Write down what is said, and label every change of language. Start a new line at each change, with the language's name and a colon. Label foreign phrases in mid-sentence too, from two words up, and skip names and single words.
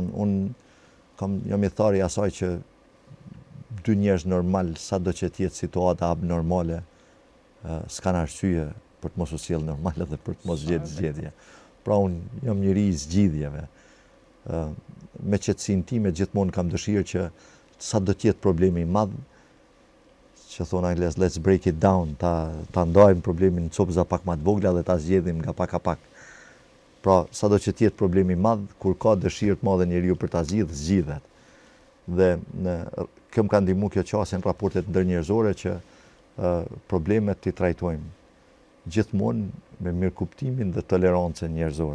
Albanian: Unë jam i thari asaj që dy njerëz normal, sa do që t'jetë situata abnormale, s'kan arsye për të mos u sjell normal edhe për të mos gjetë zgjedhje. Pra unë jam njëri i zgjidhjeve. Me qetësinë time gjithmonë kam dëshirë që sa do t'jetë problemi i madh, që thonë angles,
English: let's break it down,
Albanian: ta ndajmë problemin në copëza pak më të vogla dhe ta zgjedhim nga pak a pak. Pra, sa do që t'jetë problemi i madh, kur ka dëshirë të madhe njeriu për ta zgjidhet. Dhe kjo më ka ndihmuar kjo qasje në raportet ndërnjerëzore që problemet t'i trajtojmë gjithmonë me mirëkuptimin dhe tolerancën njerëzore.